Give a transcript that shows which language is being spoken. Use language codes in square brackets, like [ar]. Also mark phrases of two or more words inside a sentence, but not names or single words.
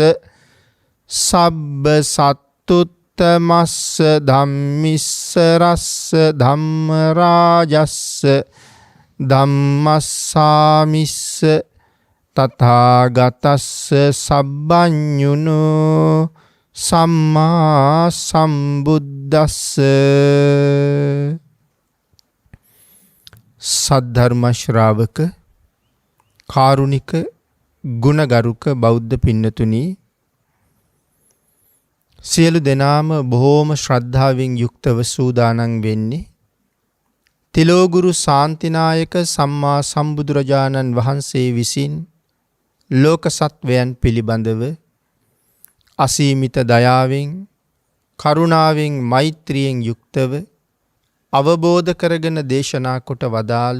[pi] සබ්බ සත්තුත්තමස්ස ධම්මිස්ස රස්ස ධම්ම රාජස්ස ධම්මස්සාමිස්ස තථාගතස්ස සබ්බඤුනෝ සම්මා සම්බුද්දස්ස [si] සද්ධර්ම ශ්‍රාවක කාරුණික ගුණගරුක බෞද්ධ පින්නතුනි සියලු දෙනාම බොහෝම ශ්‍රද්ධාවෙන් යුක්තව සූදානම් වෙන්නේ තිලෝගුරු ශාන්තිනායක සම්මා සම්බුදුරජාණන් වහන්සේ විසින් ලෝක සත්වයන් පිළිබඳව අසීමිත දයාවෙන් කරුණාවෙන් මෛත්‍රියෙන් යුක්තව අවබෝධ කරගෙන දේශනා කොට වදාළ